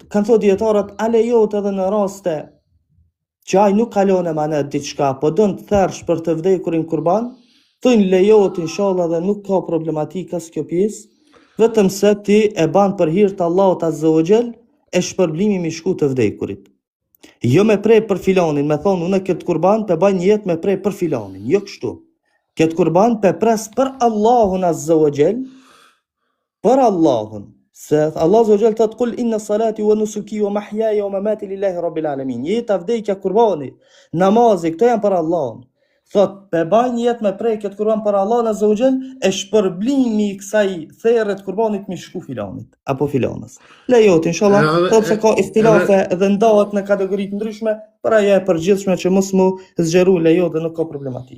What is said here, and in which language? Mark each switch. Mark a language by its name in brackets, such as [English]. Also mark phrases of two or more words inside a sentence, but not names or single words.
[Albanian] Kanë thënë dietarët, a lejohet edhe në raste që ai nuk kalon emanet diçka, po don të thersh për të vdekurin kurban, thonë lejohet inshallah dhe nuk ka problematik as kjo pjesë, vetëm se ti e ban për hir të Allahut [Arabic] عز وجل [Albanian] e shpërblimi mi shku të vdekurit. Jo me prej për filanin, me thonë unë këtë kurban pe baj një jetë me prej për filanin, jo kështu. Këtë kurban pe pres për Allahun [Arabic] عز وجل, [Albanian] për Allahun. Se Allah [Arabic] عز وجل [Albanian] thot [Arabic] قل إن صلاتي ونسكي ومحياي ومماتي لله رب العالمين. [Albanian] Jeta, vdekja, kurbani, namazi, këto janë për Allahun. Thot pe baj një jetë me prej këtë kurban për Allahun [Arabic] عز وجل, [Albanian] e shpërblimi i kësaj therret kurbanit mi shku filanit apo filanës. Lejohet inshallah, thot se ka ikhtilafe dhe ndahet në kategori të ndryshme, por ajo e përgjithshme që mos mu zgjeru lejohet dhe nuk ka problematik.